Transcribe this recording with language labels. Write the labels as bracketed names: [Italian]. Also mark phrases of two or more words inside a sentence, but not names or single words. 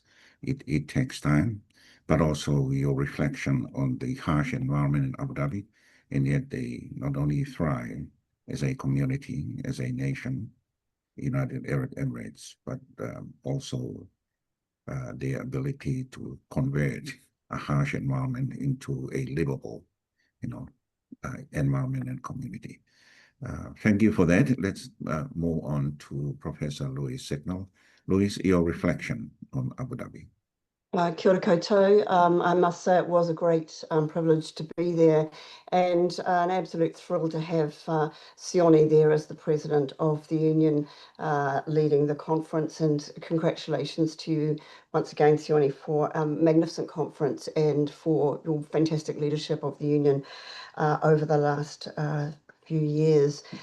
[English] It takes time, but also your reflection on the harsh environment in Abu Dhabi, and yet they not only thrive, as a community, as a nation, United Arab Emirates, but also their ability to convert a harsh environment into a livable, environment and community. Thank you for that. Let's move on to Professor Louis Signal. Louis, your reflection on Abu Dhabi. [Māori] Kia ora koutou. [English] I must say it was a great privilege to be there, and an absolute thrill to have Sione there as the president of the union leading the conference. And congratulations to you once again, Sione, for a magnificent conference and for your fantastic leadership of the union over the last few years.